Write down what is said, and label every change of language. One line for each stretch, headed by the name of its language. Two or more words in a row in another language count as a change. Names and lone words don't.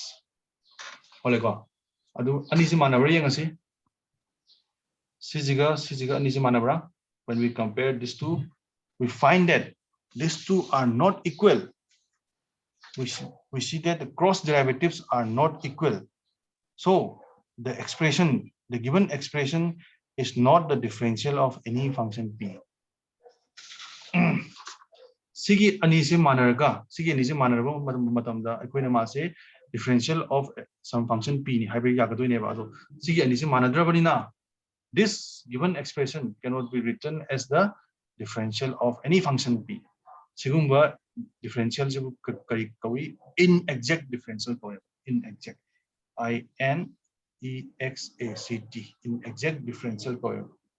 English: When we compare these two, we find that these two are not equal. We see that the cross derivatives are not equal. So the given expression is not the differential of any function P.
Manipuri: Sigi anisi manarga,
English: differential of some function P. This given expression cannot be written as the differential of any function P. Sigumba differential inexact differential, inexact, INEXACT, inexact differential coefficient.